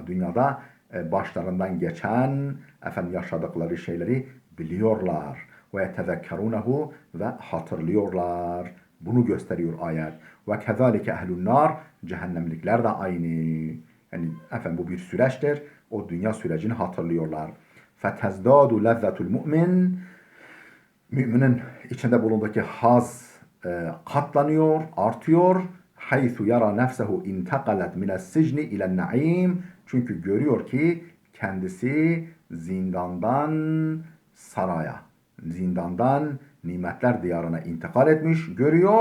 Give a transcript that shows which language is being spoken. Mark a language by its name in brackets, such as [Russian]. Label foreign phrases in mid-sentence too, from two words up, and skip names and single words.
[Turkish] Dünyada başlarından geçen yaşadıkları şeyleri biliyorlar. [Arabic] وَيَتَذَكَّرُونَهُ, [Turkish] ve hatırlıyorlar. Bunu gösteriyor ayet. [Arabic] وَكَذَٰلِكَ أَهْلُ النَّارِ, [Turkish] Cehennemlikler de aynı. Yani efendim bu bir süreçtir. O dünya sürecini hatırlıyorlar. [Arabic] فَتَزْدَادُ لَذَّةُ الْمُؤْمِنِ [Turkish] Müminin içinde bulunduğu haz katlanıyor, artıyor. [Arabic] حَيْثُ يَرَى نَفْسَهُ انْتَقَلَتْ مِنَ السِّجْنِ إِلَى النَّعِيمِ. [Turkish] Çünkü görüyor ki kendisi zindandan saraya, zindandan nimetler diyarına intikal etmiş, görüyor.